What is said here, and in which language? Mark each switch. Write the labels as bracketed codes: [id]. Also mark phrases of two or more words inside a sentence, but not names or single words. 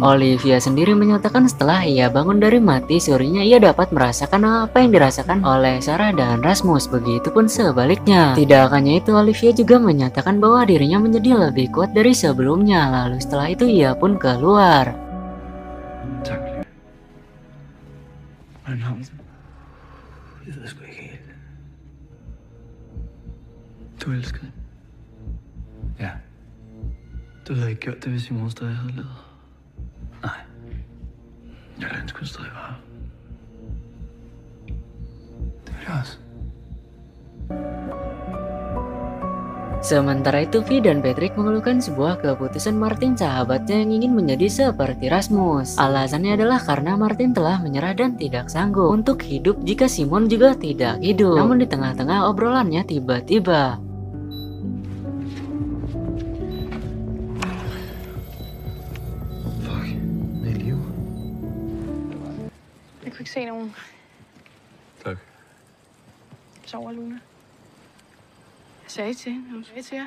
[id] Olivia sendiri menyatakan setelah ia bangun dari mati surinya ia dapat merasakan apa yang dirasakan oleh Sarah dan Rasmus. Begitupun sebaliknya. Tidak hanya itu, Olivia juga menyatakan bahwa dirinya menjadi lebih kuat dari sebelumnya. Lalu setelah itu ia pun keluar. [da] Tak, Olivia. Hvordan har hun det? Det ved jeg sgu ikke helt. Du elsker hende? Ja. Du havde ikke gjort det, hvis Simon stadig havde levet. Nej. Jeg ville ønske, hun stadig var her. Det ville jeg også. [id] Sementara itu, Vi dan Patrick mengeluhkan sebuah keputusan Martin, sahabatnya yang ingin menjadi seperti Rasmus. Alasannya adalah karena Martin telah menyerah dan tidak sanggup untuk hidup jika Simon juga tidak hidup. Namun di tengah-tengah obrolannya tiba-tiba [da] Jeg kunne ikke se nogen. Tak. Sover Luna. Jeg sagde til hende. Hun sagde til jer.